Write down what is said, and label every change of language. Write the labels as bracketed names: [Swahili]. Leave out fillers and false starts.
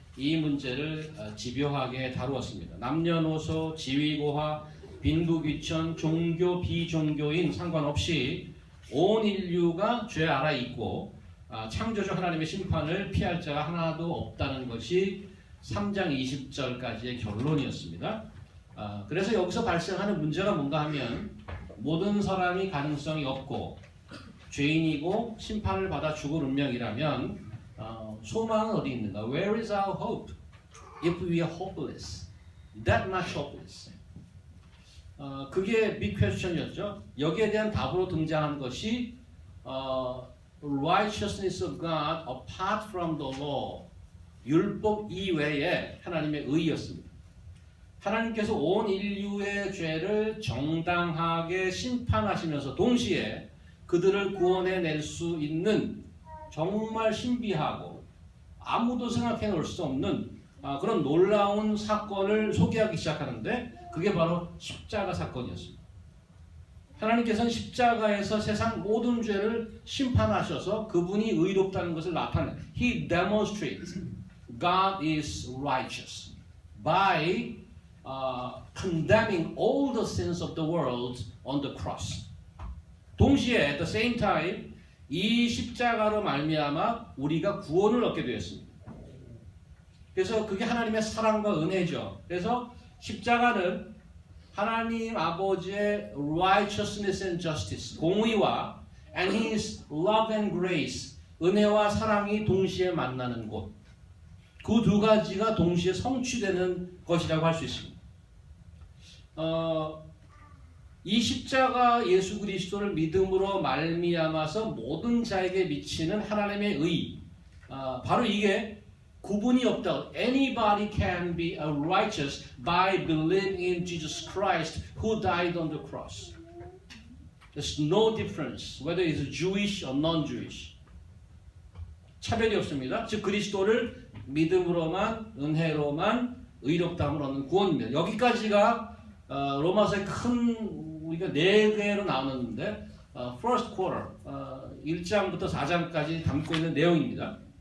[Korean] 이 문제를 집요하게 다루었습니다. 남녀노소, 지위고하, 빈부귀천, 종교, 비종교인 상관없이 온 인류가 죄 아래 있고 창조주 하나님의 심판을 피할 자가 하나도 없다는 것이 3장 20절까지의 결론이었습니다. 그래서 여기서 발생하는 문제가 뭔가 하면 모든 사람이 가능성이 없고 죄인이고 심판을 받아 죽을 운명이라면 소망은 어디 있는가? [English] Where is our hope? If we are hopeless, that much hopeless. [Korean] 그게 [English] big question [Korean] 이었죠. 여기에 대한 답으로 등장한 것이 [English] righteousness of God apart from the law. [Korean] 율법 이외에 하나님의 의였습니다. 하나님께서 온 인류의 죄를 정당하게 심판하시면서 동시에 그들을 구원해낼 수 있는 정말 신비하고 아무도 생각해 볼 수 없는 그런 놀라운 사건을 소개하기 시작하는데 그게 바로 십자가 사건이었습니다. 하나님께서는 십자가에서 세상 모든 죄를 심판하셔서 그분이 의롭다는 것을 나타내. [English] He demonstrates God is righteous by condemning all the sins of the world on the cross. [Korean] 동시에 [English] at the same time [Korean] 이 십자가로 말미암아 우리가 구원을 얻게 되었습니다. 그래서 그게 하나님의 사랑과 은혜죠. 그래서 십자가는 하나님 아버지의 [English] righteousness and justice, [Korean] 공의와 [English] and His love and grace, [Korean] 은혜와 사랑이 동시에 만나는 곳. 그 두 가지가 동시에 성취되는 것이라고 할 수 있습니다. 이 십자가 예수 그리스도를 믿음으로 말미암아서 모든 자에게 미치는 하나님의 의, 바로 이게 구분이 없다. [English] Anybody can be righteous by believing in Jesus Christ who died on the cross. There's no difference whether it's Jewish or non-Jewish. [Korean] 차별이 없습니다. 즉 그리스도를 믿음으로만 은혜로만 의롭다함을 얻는 구원입니다. 여기까지가 로마서의 큰 우리가 4개로 나누는데 [English] first quarter [Korean] 1장부터 4장까지 담고 있는 내용입니다.